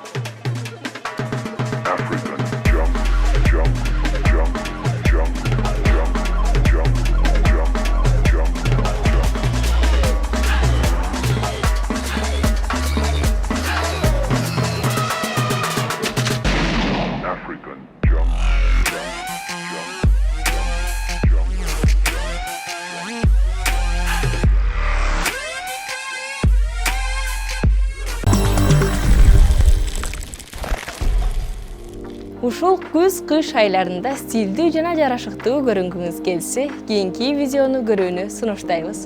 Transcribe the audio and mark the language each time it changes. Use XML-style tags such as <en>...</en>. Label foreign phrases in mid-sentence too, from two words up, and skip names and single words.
<en>African jungle, jungle, jungle, jungle, jungle, jungle, jungle, jungle, jungle. African jungle, jungle, jungle, jungle.</en> <ky>Ушул күз-кыш айларында стилдүү жана жарашыктуу көрүнгүңүз келсе, кийинки видеону көрүүнү сунуштайбыз.</ky>